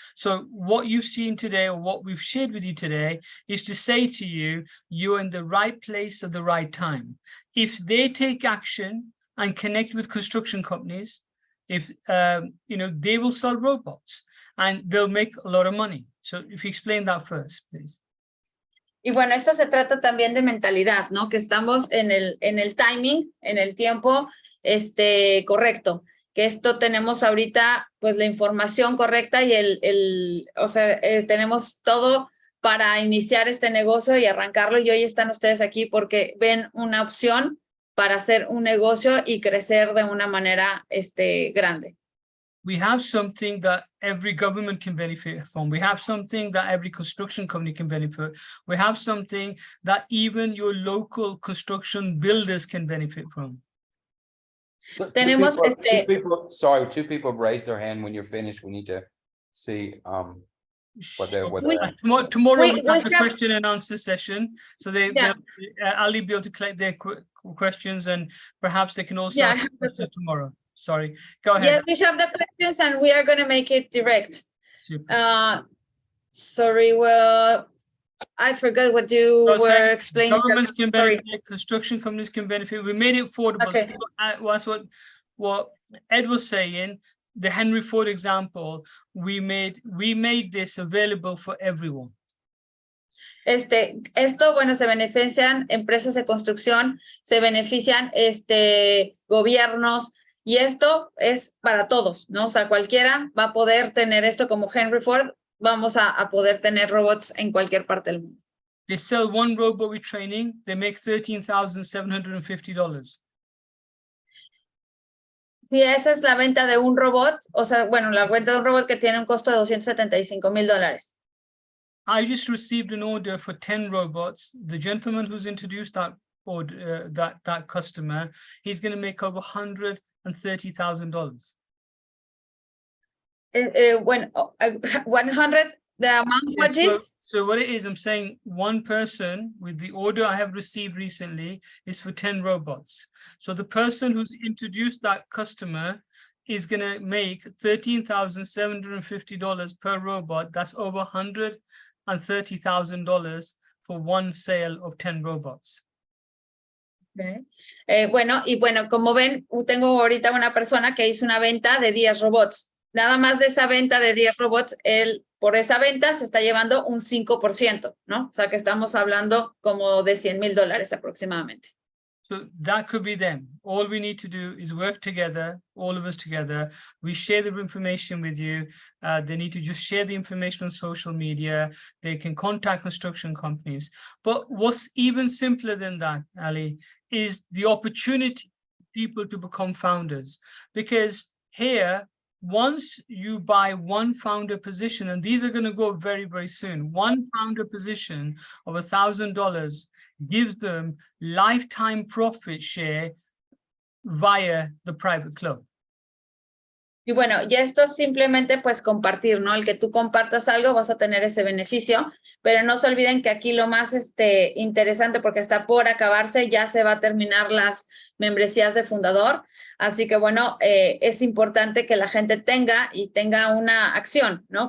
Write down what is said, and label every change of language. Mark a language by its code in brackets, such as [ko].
[en] So what you've seen today, or what we've shared with you today, is to say to you, you're in the right place at the right time. If they take action and connect with construction companies, if they will sell robots and they'll make a lot of money. So if you explain that first, please. [es] Y bueno, esto se trata también de mentalidad, ¿no? Que estamos en el timing, en el tiempo correcto. Que esto tenemos ahorita, pues, la información correcta y tenemos todo para iniciar este negocio y arrancarlo. Y hoy están ustedes aquí porque ven una opción para hacer un negocio y crecer de una manera grande. [en] We have something that every government can benefit from. We have something that every construction company can benefit. We have something that even your local construction builders can benefit from. So [es] Tenemos [en] two people have raised their hand. When you're finished, we need to see Tomorrow we have the question and answer session, so Ali will be able to collect their questions, and perhaps they can also ask questions tomorrow. Sorry, go ahead. Yeah, we have the questions and we are going to make it direct. Super. Sorry, well, I forgot what you were explaining. Governments can benefit, construction companies can benefit. We made it affordable. Okay. That's what Ed was saying. The Henry Ford example, we made this available for everyone. [es] Esto, bueno, se benefician empresas de construcción, se benefician gobiernos, y esto es para todos, ¿no? O sea, cualquiera va a poder tener esto como Henry Ford, vamos a poder tener robots en cualquier parte del mundo. [en] They sell one robot with training, they make $13,750. [es] Si esa es la venta de un robot, o sea, bueno, la venta de un robot que tiene un costo de $275,000. [en] I just received an order for 10 robots. The gentleman who's introduced that order, that customer, he's going to make over $130,000. When 100, the amount, what is? So what it is, I'm saying one person with the order I have received recently is for 10 robots. So the person who's introduced that customer is going to make $13,750 per robot. That's over $130,000 for one sale of 10 robots. Okay. [es] Bueno, como ven, tengo ahorita una persona que hizo una venta de 10 robots. Nada más de esa venta de 10 robots, él por esa venta se está llevando un 5%, ¿no? O sea que estamos hablando como de $100,000 aproximadamente. [en] So that could be them. All we need to do is work together, all of us together. We share the information with you. They need to just share the information on social media. They can contact construction companies. But what's even simpler than that, Ali, is the opportunity for people to become founders. Because here, once you buy one founder position, and these are going to go very, very soon, one founder position of $1,000 gives them lifetime profit share via the private club. [es] Y bueno, y esto es simplemente pues compartir, ¿no? El que tú compartas algo vas a tener ese beneficio, pero no se olviden que aquí lo más interesante, porque está por acabarse, ya se va a terminar las membresías de fundador, así que bueno, es importante que la gente tenga una acción, ¿no?